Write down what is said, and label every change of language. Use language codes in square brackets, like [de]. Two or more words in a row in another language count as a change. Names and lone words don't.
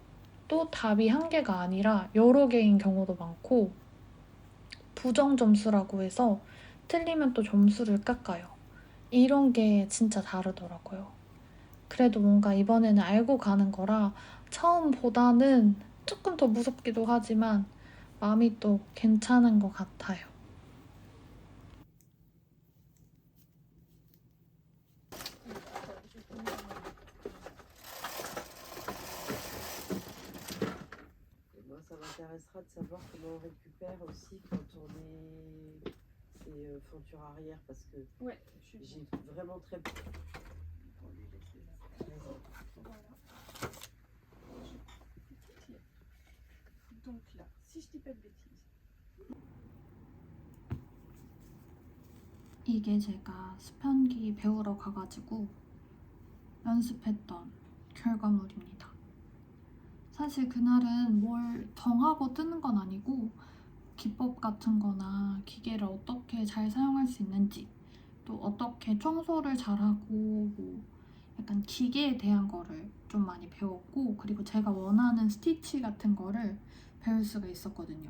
[ko] 또 답이 한 개가 아니라 여러 개인 경우도 많고 부정 점수라고 해서 틀리면 또 점수를 깎아요. 이런 게 진짜 다르더라고요. 그래도 뭔가 이번에는 알고 가는 거라 처음보다는 조금 더 무섭기도 하지만 마음이 또 괜찮은 것 같아요. [fr] Et moi, ça m'intéressera de savoir comment on récupère aussi quand on est ces fontures arrière parce que Ouais, j'ai vraiment très peur. Voilà. Donc là, si je dis pas de bêtises. [ko] 이게 제가 스펀기 배우러 가가지고 연습했던 결과물입니다. 사실 그날은 뭘 정하고 뜨는 건 아니고 기법 같은 거나 기계를 어떻게 잘 사용할 수 있는지 또 어떻게 청소를 잘하고 뭐 약간 기계에 대한 거를 좀 많이 배웠고 그리고 제가 원하는 스티치 같은 거를 배울 수가 있었거든요.